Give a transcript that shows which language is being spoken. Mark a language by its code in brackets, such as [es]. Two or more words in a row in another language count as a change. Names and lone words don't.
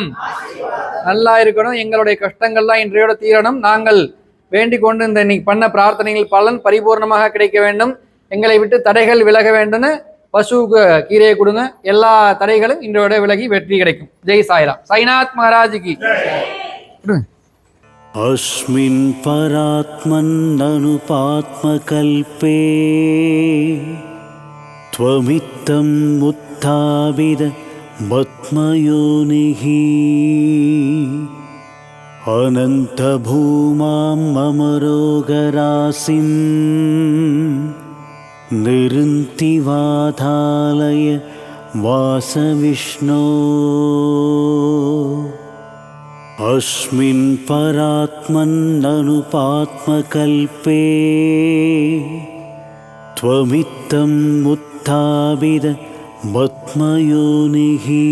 [ta] நல்லா இருக்கணும். எங்களுடைய கஷ்டங்கள்லாம் இன்றையோட தீரணும். நாங்கள் வேண்டிக் கொண்டு இந்த இன்னைக்கு பண்ண பிரார்த்தனைகள் பலன் பரிபூர்ணமாக கிடைக்க வேண்டும். எங்களை விட்டு தடைகள் விலக வேண்டும்னு பசுவுக்கு கீரையை கொடுங்க. எல்லா தடைகளும் இன்றையோட விலகி வெற்றி கிடைக்கும். ஜெய் சாய்ராம். சாய்நாத் மகாராஜுக்கு. [sa] अस्मिन् परात्मन्ननुपात्मकल्पे त्वमित्थम् उत्थापित पद्मयोनिः अनन्तभूमां मम रोगराशिं निरुन्ति वातालय वासविष्णो अस्मिन् परात्मन्ननुपात्मकल्पे त्वमित्थम् उत्थापित पद्मयोनिः